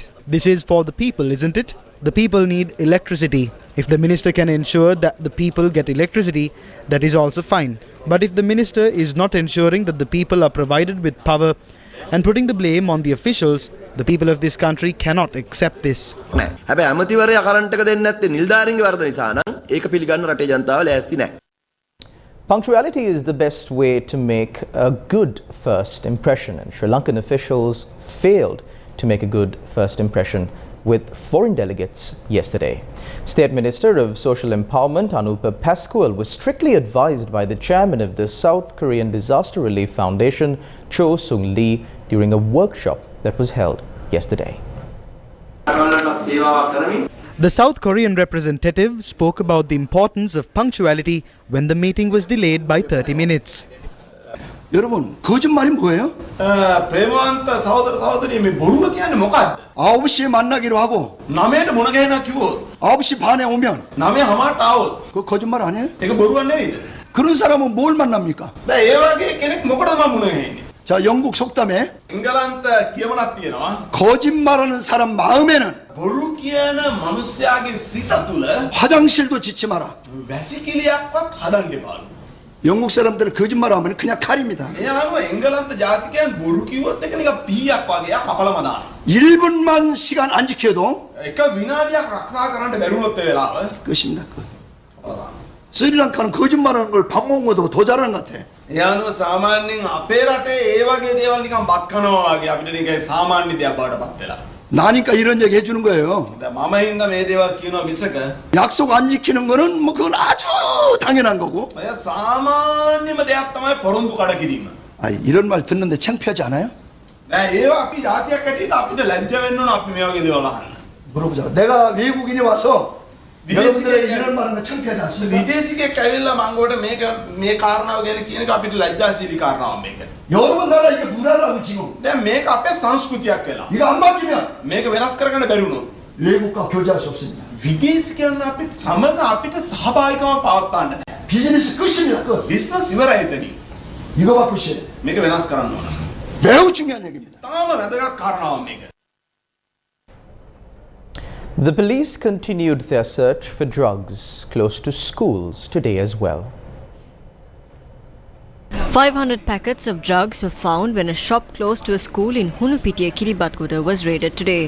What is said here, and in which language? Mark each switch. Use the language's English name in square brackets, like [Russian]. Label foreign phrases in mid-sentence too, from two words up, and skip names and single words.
[English] This is for the people, isn't it? The people need electricity. If the minister can ensure that the people get electricity, that is also fine. But if the minister is not ensuring that the people are provided with power and putting the blame on the officials, the people of this country cannot accept this. [Sinhala] හැබැයි ඇමතිවරයා කරන්ට් එක දෙන්නේ නැත්තේ නිලධාරීන්ගේ වරද නිසා නම් ඒක පිළිගන්න රටේ ජනතාව ලෑස්ති නැහැ. [English] Punctuality is the best way to make a good first impression, and Sri Lankan officials failed to make a good first impression with foreign delegates yesterday. State Minister of Social Empowerment Anupa Pascual was strictly advised by the chairman of the South Korean Disaster Relief Foundation, Cho Sung Lee, during a workshop that was held yesterday. The South Korean representative spoke about the importance of punctuality when the meeting was delayed by 30 minutes. [Korean] 여러분 거짓말이 뭐예요? [Sinhala] ප්‍රේමවන්ත සහෝදර සහෝදරිය මේ බොරුව කියන්නේ මොකක්ද? [Korean] 9시에 만나기로 하고 [Sinhala] 9ට මුණ ගැහෙනා කිව්වොත් [Korean] 9시 반에 오면 [Sinhala] 9:00ට ආවොත් [Korean] 그 거짓말 아니에요? [Sinhala] ඒක බොරුවක් නෙවෙයිද? [Korean] 그런 사람은 뭘 만납니까? [Sinhala] දැන් ඒ වගේ කෙනෙක් මොකටද මම මුණ ගැහෙන්නේ? [Korean] 자 영국 속담에 [Sinhala] එංගලන්ත කියමනක් තියෙනවා. [Korean] 거짓말하는 사람 마음에는 [Sinhala] බොරු කියන මිනිස්යාගේ සිත තුළ [Korean] 화장실도 짓지 마라. [Sinhala] වැසිකිළියක්වත් හදන්න එපාලු. [Korean] 영국 사람들은 거짓말하면 그냥 칼입니다. [Sinhala] ඒ අනුව එංගලන්ත ජාතිකයන් බොරු කිව්වොත් ඒක නිකන් පීයක් වගේ කපලම දානවා. [Korean] 1분만 시간 안 지켜도 [Sinhala] එක විනාඩියක් රක්ෂා කරන්න බැරුවොත් ඒ වෙලාව [Korean] 끝입니다. 끝. 스리랑카는 거짓말하는 걸 밥 먹은 것도 더 잘하는 것 같아. [Sinhala] ඒ අනුව සාමාන්‍යයෙන් අපේ රටේ ඒ වගේ දේවල් නිකන් බත් කනවා වගේ අපිට නිකන් සාමාන්‍ය දෙයක් බවට පත් වෙලා. [Korean] 나니까 이런 얘기 해주는 거예요. [Sinhala] දැන් මම හින්දා මේ දේවල් කියනවා මිසක [Korean] 약속 안 지키는 거는 뭐 그건 아주 당연한 거고. [Sinhala] ඔය සාමාන්‍යම දෙයක් තමයි පොරොන්දු කඩ කිරීම. [Korean] 아 이런 말 듣는데 창피하지 않아요? [Sinhala] දැන් ඒවා අපි ජාතියක් හැටියට අපිට ලැජ්ජ වෙන්න ඕන අපි මේ වගේ දේවල් අහන්න. [Korean] 물어보자. 내가 외국인이 와서 여러분들의 이런 말하면 창피하지 않습니까? [Sinhala] විදේශිකයෙක් ඇවිල්ලා මංගොඩ මේ කාරණාව ගැන කියන එක අපිට ලැජ්ජාශීලී කාරණාවක් මේක. [Korean] 여러분 나라 이게 문화라고 지금. [Sinhala] දැන් මේක අපේ සංස්කෘතියක් වෙලා. [Korean] 이거 안 바뀌면 [Sinhala] මේක වෙනස් කරගන්න බැරි වුණොත් [Korean] 외국과 교제할 수 없습니다. [Sinhala] විදේශිකයන් අපිට සමග අපිට සහභාගීකම පවත්වන්න බෑ. [Korean] 비즈니스 끝입니다. 끝. [Sinhala] බිස්නස් ඉවරයි එතනින්. [Korean] 이거 바꾸셔야 돼. [Sinhala] මේක වෙනස් කරන්න ඕන. [Korean] 매우 중요한 얘기입니다. [Sinhala] තාම වැදගත් කාරණාවක් මේක. [English] The police continued their search for drugs close to schools today as well. 500 packets of drugs were found when a shop close to a school in Hunupitiya, Kiribatkoda was raided today.